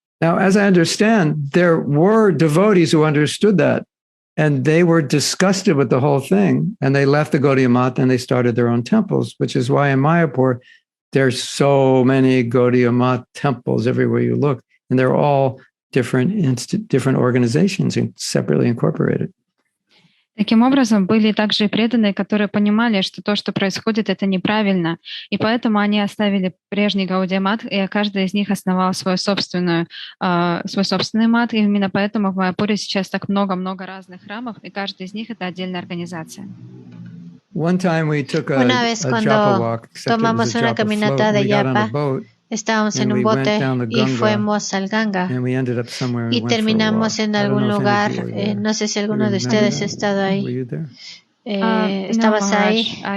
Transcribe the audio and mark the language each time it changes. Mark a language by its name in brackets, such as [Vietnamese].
[English] Now, as I understand, there were devotees who understood that, and they were disgusted with the whole thing, and they left the Gaudiya Math and they started their own temples, which is why in Mayapur, there's so many Gaudiya Math temples everywhere you look, and they're all different organizations and separately incorporated. [Russian] Таким образом, были также и преданные, которые понимали, что то, что происходит, это неправильно, и поэтому они оставили прежний Гаудия Мат, и каждый из них основал свой собственный мат, и именно поэтому в Майяпуре сейчас так много-много разных храмов, и каждый из них — это отдельная организация. [Spanish] Una vez cuando tomamos una caminata de Yapa, estábamos en un bote y fuimos al Ganga y terminamos en algún lugar. No sé si alguno de ustedes ha estado ahí. ¿Estabas ahí?